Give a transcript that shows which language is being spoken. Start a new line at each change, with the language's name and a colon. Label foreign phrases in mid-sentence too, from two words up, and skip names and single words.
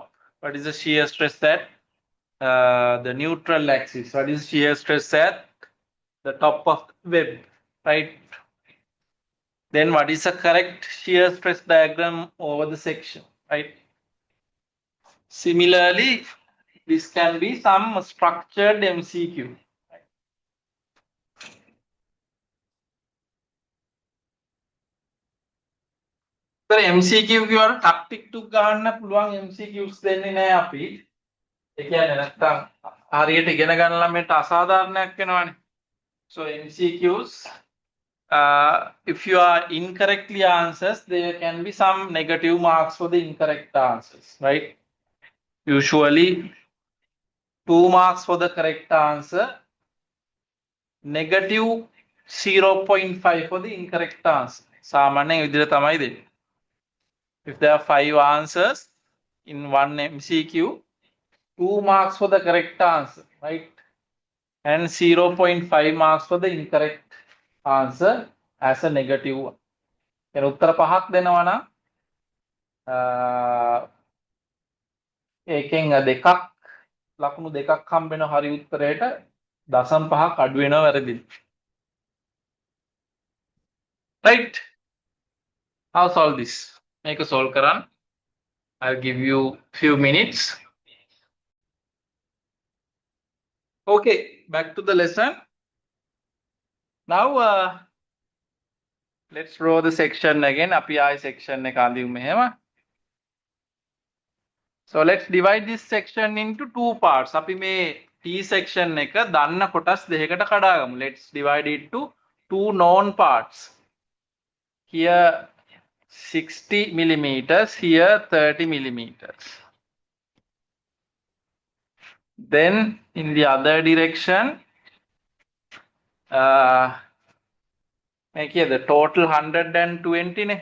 English: What is the shear stress at the neutral axis? What is shear stress at the top of the web? Right. Then what is the correct shear stress diagram over the section? Right. Similarly, this can be some structured MCQ.
Sinhala: MCQ කියවල ටක්ටික් ටුක් ගන්න පුළුවන් MCQs දෙන්නේ නැහැ අපි. ඒ කියන්නේ නැත්තම් හරියට ඉගෙන ගන්න ළමයට අසාධාරණයක් වෙනවනේ.
English: So MCQs, if you are incorrectly answers, there can be some negative marks for the incorrect answers, right? Usually 2 marks for the correct answer, negative 0.5 for the incorrect answer.
Sinhala: සාමාන්‍යයෙන් විදිහට තමයි දෙන්නේ.
English: If there are 5 answers in one MCQ, 2 marks for the correct answer, right? And 0.5 marks for the incorrect answer as a negative one.
Sinhala: Then උත්තර පහක් දෙනවා නම් ඒකෙන් දෙකක් ලකුණු දෙකක් හම්බ වෙන හරි උත්තරයට දශම පහක් අඩු වෙනවා වැරදි.
English: Right? How solve this? Make a solve කරන්න. I'll give you few minutes. Okay, back to the lesson. Now let's draw the section again.
Sinhala: අපි ආයි section එක අඳිමු මෙහෙම.
English: So let's divide this section into 2 parts.
Sinhala: අපි මේ T section එක දන්න කොටස් දෙකකට කඩාගමු.
English: Let's divide it to 2 known parts. Here 60 millimeters, here 30 millimeters. Then in the other direction, make here the total 120 ne?